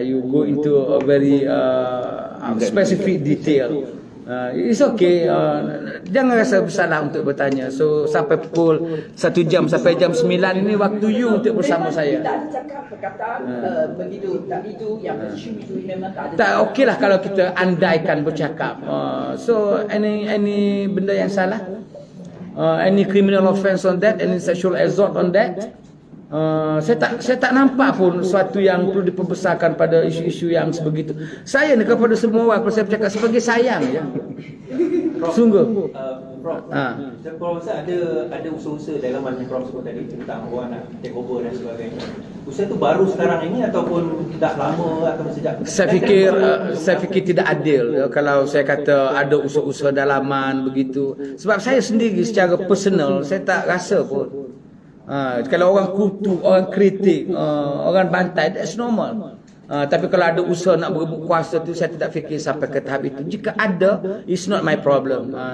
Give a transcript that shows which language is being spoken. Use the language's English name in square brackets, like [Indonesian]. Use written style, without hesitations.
[English] You go into a very specific detail. It's okay. [Malay] Jangan rasa bersalah untuk bertanya. So sampai pukul 1 jam sampai jam 9 ini waktu you untuk bersama saya. Tak ada cakap perkataan begitu, tak itu yang mencium itu memang tak ada. Tak, okey lah kalau kita andaikan bercakap. So any benda yang salah, any criminal offence on that, any sexual assault on that, saya tak nampak pun sesuatu yang perlu diperbesarkan pada isu-isu yang sebegitu. Saya ni kepada semua orang, kalau saya bercakap sebagai sayang ya. Sungguh. Prof, Prof rasa ada usaha-usaha dalam mana Prof sebut tadi tentang orang nak take over dan sebagainya. Usaha tu baru sekarang ini ataupun dah lama atau sejak? Saya fikir tidak adil ya, kalau saya kata ada usaha-usaha dalaman begitu. Sebab saya sendiri secara personal saya tak rasa pun. Kalau orang kutuk, orang kritik, orang bantai, that's normal. Tapi kalau ada usaha nak berebut kuasa tu, saya tidak fikir sampai ke tahap itu. Jika ada, it's not my problem.